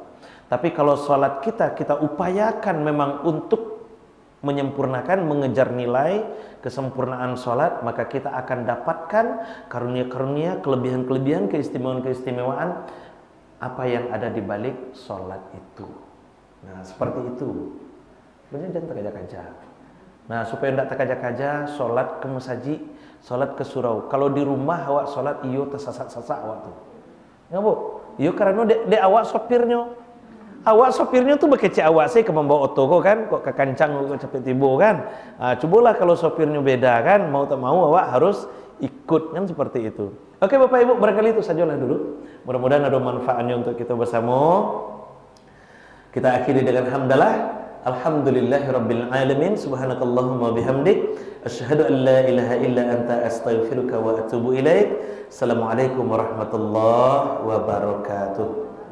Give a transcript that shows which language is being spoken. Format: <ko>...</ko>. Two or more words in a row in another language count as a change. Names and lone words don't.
<id>Tapi kalau sholat kita upayakan memang untuk menyempurnakan, mengejar nilai kesempurnaan sholat, maka kita akan dapatkan karunia-karunia, kelebihan-kelebihan, keistimewaan-keistimewaan apa yang ada di balik sholat itu. Nah, seperti itu. Sebenarnya jangan terkaja-kaja. Nah, supaya tidak terkaja-kaja, sholat ke masjid, sholat ke surau.</id> <min>Kalau di rumah awak sholat, iyo tersasak-sasak awak tuh. Ya Bu, iyo karena de awak sopirnya. Awak sopirnya tuh bekece awak sih ke membawa oto kok kan, kok ke kancang kok cepet tibo kan.</min> <id>Nah, cobalah kalau sopirnya beda kan, mau tak mau awak harus ikut kan, seperti itu. Oke Bapak Ibu, barangkali itu sajalah dulu. Mudah-mudahan ada manfaatnya untuk kita bersama. Kita akhiri dengan hamdalah.</id> <ar>الحمد لله رب العالمين. سبحانك اللهم وبحمدك، أشهد أن لا إله إلا أنت أستغفرك وأتوب إليك. السلام عليكم ورحمة الله وبركاته.</ar>